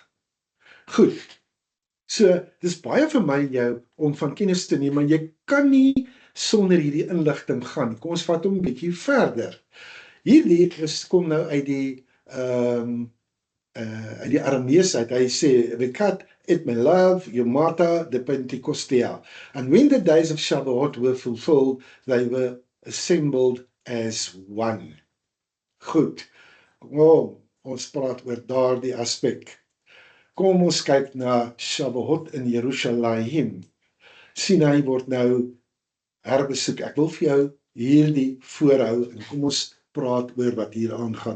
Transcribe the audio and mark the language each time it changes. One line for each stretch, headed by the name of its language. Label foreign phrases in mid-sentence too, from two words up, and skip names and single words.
Afrikaans: Goed, so dis baie vir my en jou om van kennis te neem, maar jy kan nie sonder hierdie inligting gaan. Kom ons vat hom 'n bietjie verder. Hierdie kom nou uit die Aramees uit. Hy sê,
Aramaic: Vekat et melav yomata de Pentecostea.
English: And when the days of Shavuot were fulfilled, they were assembled as one.
Afrikaans: Goed, ons praat oor daardie aspek. Kom ons kyk na Shavuot in Jerusalem. Sinai word nou herbesoek. Ek wil vir jou hierdie voorhou en kom ons praat oor wat hier aangaan.